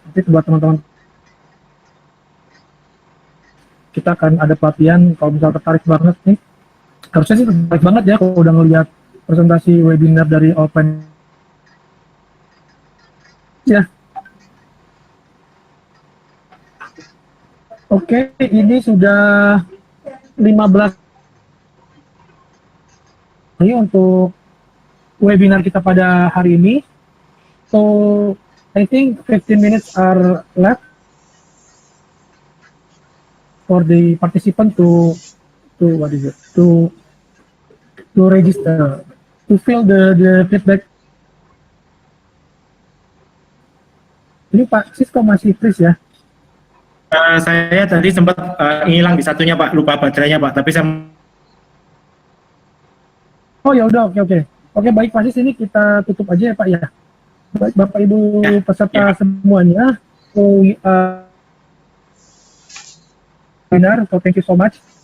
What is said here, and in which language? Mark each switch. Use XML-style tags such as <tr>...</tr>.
<id>Nanti buat teman-teman kita akan ada pelatihan, kalau misal tertarik banget nih, harusnya sih tertarik banget ya kalau udah ngelihat presentasi webinar dari ALLPLAN ya. Oke, ini sudah 15 ini untuk webinar kita pada hari ini.</id> <en>So I think 15 minutes are left for the participant to what is it, to register, to fill the feedback.</en> <id>Ini Pak Sis kok masih freeze ya? Saya tadi sempat hilang di satunya Pak, lupa baterainya Pak, tapi saya... Oh ya udah, oke baik Pak Sis, ini kita tutup aja ya Pak ya. Baik Bapak Ibu peserta semuanya, webinar,</id> <en>so thank you so much.</en>